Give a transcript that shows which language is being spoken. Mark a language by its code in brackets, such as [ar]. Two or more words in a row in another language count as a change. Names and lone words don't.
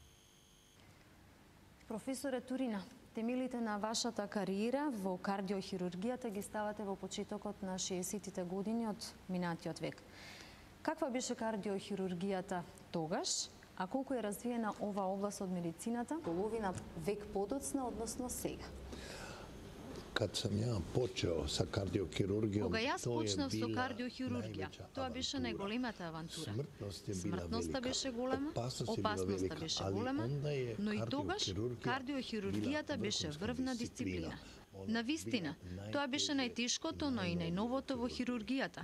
[mk] Професоре Турина, темелите на вашата кариера во кардиохирургијата ги ставате во почетокот на 60-тите години од минатиот век. Каква беше кардиохирургијата тогаш, а колку е развиена ова област од медицината половина век подоцна, односно сега? [hr] Kad sam ja počeo sa kardiohirurgijom, [mk] Кога јас почнав со кардиохирургија, тоа беше најголемата авантура. Смртноста беше голема, опасноста беше голема, но и тогаш кардиохирургијата беше врвна дисциплина. Навистина, тоа беше најтешкото, но и најновото во хирургијата.